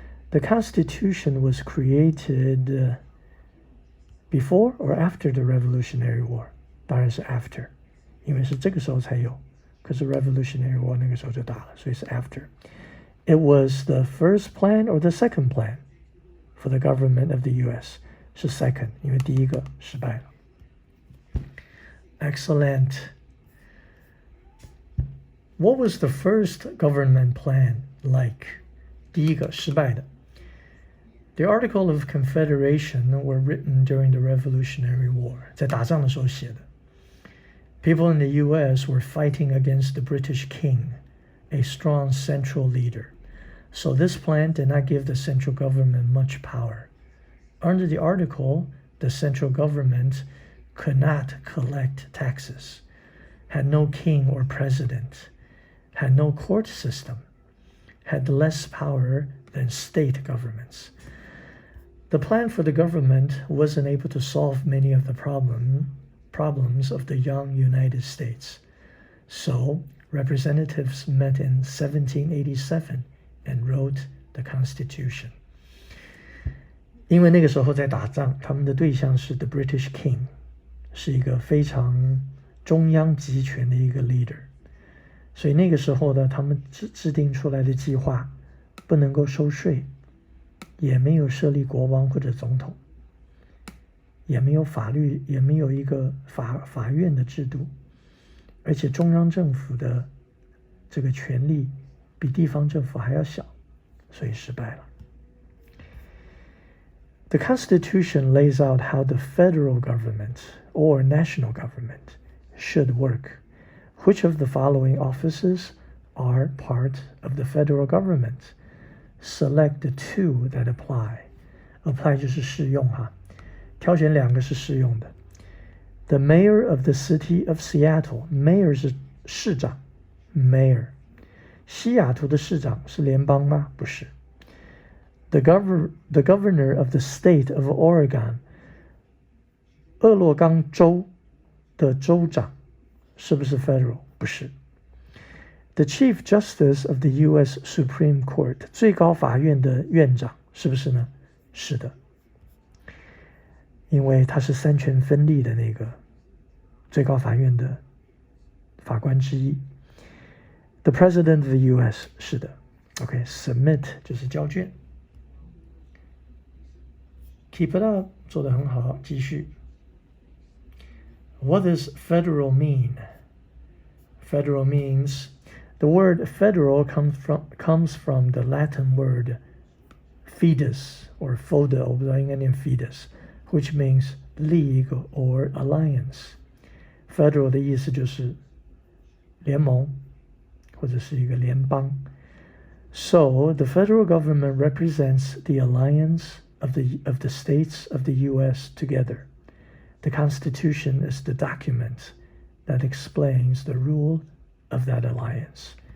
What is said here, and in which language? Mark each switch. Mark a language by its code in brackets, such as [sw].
[en] The Constitution was created before or after the Revolutionary War？ [zh] 当然是 after， 因为是这个时候才有。可是 Revolutionary War 那个时候就打了，所以是 after. [en] It was the first plan or the second plan for the government of the U.S. [zh] 是 second， 因为第一个失败了。 [en] Excellent. What was the first government plan like? [zh] 第一个失败的。 [en] The Articles of Confederation were written during the Revolutionary War. [zh] 在打仗的时候写的。 [en] People in the U.S. were fighting against the British king, a strong central leader. So this plan did not give the central government much power. Under the article, the central government could not collect taxes, had no king or president, had no court system, had less power than state governments. The plan for the government wasn't able to solve many of the problems of the young United States. So, representatives met in 1787 and wrote the Constitution. [zh] 因为那个时候在打仗，他们的对象是 [en] the British King， [zh] 是一个非常中央集权的一个 leader。所以那个时候呢，他们制定出来的计划不能够收税，也没有设立国王或者总统。也没有法律，也没有一个法院的制度，而且中央政府的这个权力比地方政府还要小，所以失败了。 [en] The Constitution lays out how the federal government or national government should work. Which of the following offices are part of the federal government? Select the two that apply. [zh] Apply 就是适用哈，挑选2个是适用的。 [en] The mayor of the city of Seattle. Mayor [zh] 是市长 [en] ，mayor。 [zh] 西雅图的市长是联邦吗？不是。 [en] The governor of the state of Oregon. [zh] 俄勒冈州的州长是不是 federal？不是。 [en] The Chief Justice of the U.S. Supreme Court. [zh] 最高法院的院长是不是呢？是的。因为他是三权分立的那个最高法院的法官之一。 [en] The President of the U.S. [zh] 是的。 OK, submit 就是交卷。 [en] Keep it up [zh] 做得很好，继续。 [en] What does federal mean? Federal means the word federal comes from the Latin word fidus or foda, [zh] 我不知道应该念 [en] fidus, which means league or alliance. [zh] Federal 的意思就是联盟或者是一个联邦。 [en] So the federal government represents the alliance of the states of the U.S. together. The Constitution is the document that explains the rule of that alliance.